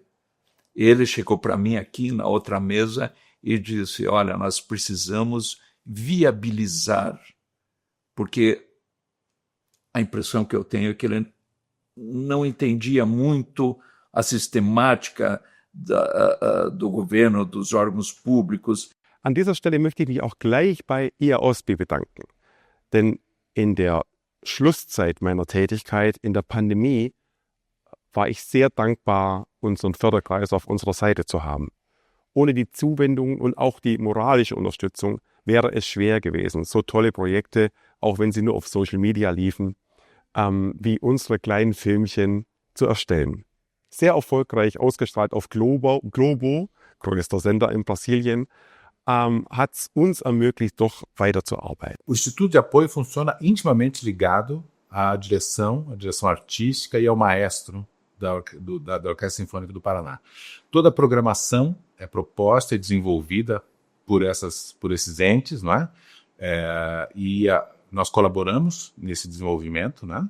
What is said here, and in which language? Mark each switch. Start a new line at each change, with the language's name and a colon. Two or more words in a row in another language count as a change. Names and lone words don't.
Portuguese: Ele chegou para mim aqui na outra mesa e disse, olha, nós precisamos viabilizar, porque a impressão que eu tenho é que ele não entendia muito a sistemática do governo, dos órgãos públicos.
German: An dieser Stelle möchte ich mich auch gleich bei IAOSP bedanken, denn in der Schlusszeit meiner Tätigkeit in der Pandemie war ich sehr dankbar, unseren Förderkreis auf unserer Seite zu haben. Ohne die Zuwendung und auch die moralische Unterstützung wäre es schwer gewesen, so tolle Projekte, auch wenn sie nur auf
English: Social Media
German: liefen, wie unsere kleinen Filmchen zu erstellen. Sehr erfolgreich ausgestrahlt auf Globo, größter Sender in Brasilien, hat es uns ermöglicht, doch weiterzuarbeiten.
Portuguese: O Instituto de Apoio funciona intimamente ligado à direção artística e ao maestro da Orquestra Sinfônica do Paraná. Toda a programação é proposta e desenvolvida por esses entes, não é? Nós colaboramos nesse desenvolvimento, né?